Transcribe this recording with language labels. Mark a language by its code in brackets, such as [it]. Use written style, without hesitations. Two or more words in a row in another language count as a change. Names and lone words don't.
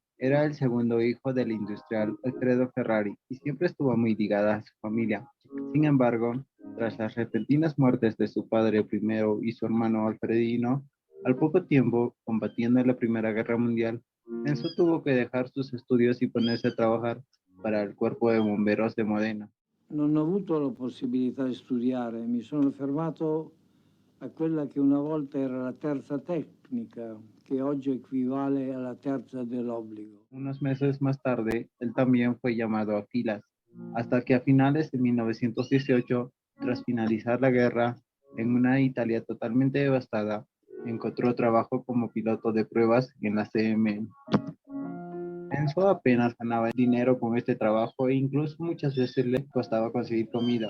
[es] Era el segundo hijo del industrial Alfredo Ferrari y siempre estuvo muy ligada a su familia. Sin embargo, tras las repentinas muertes de su padre primero y su hermano Alfredino, al poco tiempo, combatiendo en la Primera Guerra Mundial, Enzo tuvo que dejar sus estudios y ponerse a trabajar para el Cuerpo de Bomberos de Modena. [it] Non ho avuto la possibilità di studiare, mi sono fermato a quella che una volta era la terza tecnica, che oggi equivale alla terza dell'obbligo. [es] Unos meses más tarde, él también fue llamado a filas, hasta que a finales de 1918, tras finalizar la guerra, en una Italia totalmente devastada, encontró trabajo como piloto de pruebas en la CM. Enzo apenas ganaba dinero con este trabajo e incluso muchas veces le costaba conseguir comida.